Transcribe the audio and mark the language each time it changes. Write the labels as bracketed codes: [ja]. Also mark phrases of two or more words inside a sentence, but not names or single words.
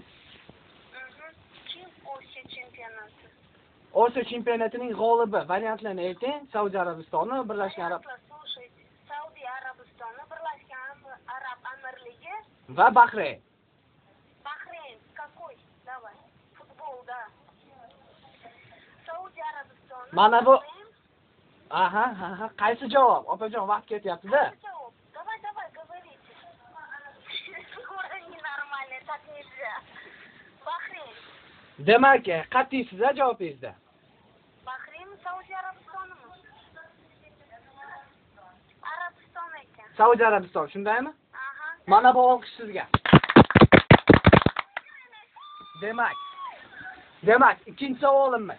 [uz] Kim Osiyo chempionati? Osiyo chempionatining g'olibi. Variantlarni ayting. Saudiya Arabistoni, Birlashgan Arab Слушайте, Saudiya Arabistoni, Birlashgan Arab Amirligi, va Bahrayn. Bahrayn. [ru] Какой? Давай. Футбол, да. [uz] Saudiya Arabistoni. Mana bu- Bahrayn. Aha. Qaysi javob? Opajon, vaqt ketyapti-da. Javob. [ru] Давай, говорите. Скоро ненормально, так нельзя. [uz] Bahrayn. Demak, qat'iysiz-a javobingizda? Bahrayn Saudiya Arabistonimi? Arabiston ekan. Saudiya Arabistoni, shundaymi? Aha. Mana bu olqish sizga. Demak, ikkinchi savolimiz.